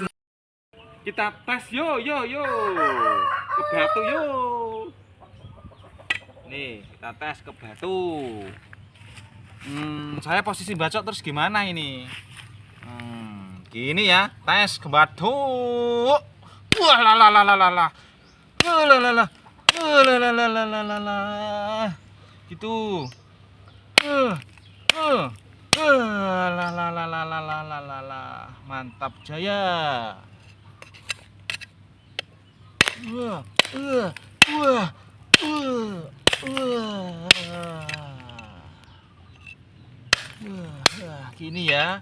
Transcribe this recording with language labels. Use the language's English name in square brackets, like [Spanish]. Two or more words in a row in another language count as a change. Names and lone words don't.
[Indonesian] Kita tes yo ke batu yo. Nih, kita tes ke batu. Saya posisi bacok terus gimana ini? Gini ya, tes ke batu. Wah lah lah lah lah lah lah. Lah lah lah. Lah lah lah lah lah lah. Gitu. Lah lah lah lah lah lah lah lah. Mantap jaya. Wah, wah, gini ya.